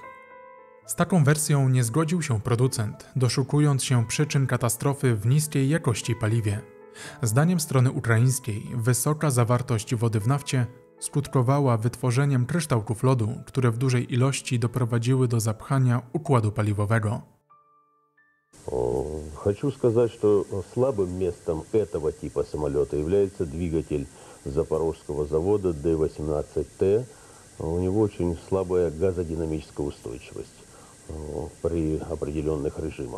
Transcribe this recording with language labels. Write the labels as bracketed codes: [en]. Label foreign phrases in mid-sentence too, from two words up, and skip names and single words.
[pl] Z taką wersją nie zgodził się producent, doszukując się przyczyn katastrofy w niskiej jakości paliwie. Zdaniem strony ukraińskiej, wysoka zawartość wody w nafcie skutkowała wytworzeniem kryształków lodu, które w dużej ilości doprowadziły do zapchania układu paliwowego. [ru] Хочу сказать, что слабым местом этого типа самолета является двигатель запорожского завода Д-18Т. У него очень слабая газодинамическая устойчивость при определенных режимах.